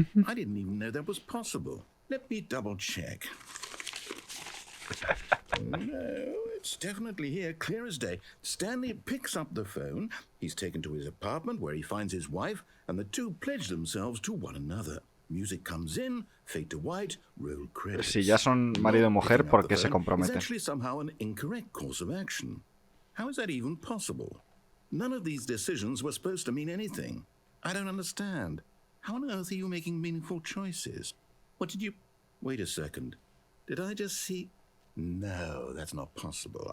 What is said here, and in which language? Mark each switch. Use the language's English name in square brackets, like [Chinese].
[English] I didn't even know that was possible. Let me double-check. No, it's definitely here, clear as day. Stanley picks up the phone. He's taken to his apartment where he finds his wife, and the two pledge themselves to one another. Music comes in, fade to white, roll credits. [Spanish] Si ya son marido y mujer, ¿por qué se comprometen? [English] It's actually somehow an incorrect course of action. How is that even possible? None of these decisions were supposed to mean anything. I don't understand. How on earth are you making meaningful choices? What did you... Wait a second. Did I just see... No, that's not possible.